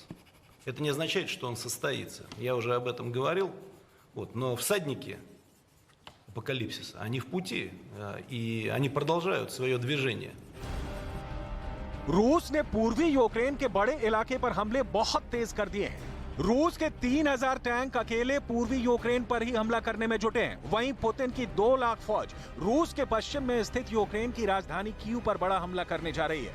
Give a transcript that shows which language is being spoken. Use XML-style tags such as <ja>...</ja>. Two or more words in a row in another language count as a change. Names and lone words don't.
<ru>Это не означает, что он состоится. Я уже об этом говорил. Но всадники апокалипсиса, они в пути, и они продолжают свое движение.</ru> <hi>रूस ने पूर्वी यूक्रेन के बड़े इलाके पर हमले बहुत तेज कर दिए हैं। रूस के 3000 टैंक अकेले पूर्वी यूक्रेन पर ही हमला करने में जुटे हैं। वहीं पुतिन की 2 लाख फौज रूस के पश्चिम में स्थित यूक्रेन की राजधानी कीव पर बड़ा हमला करने जा रही है।</hi>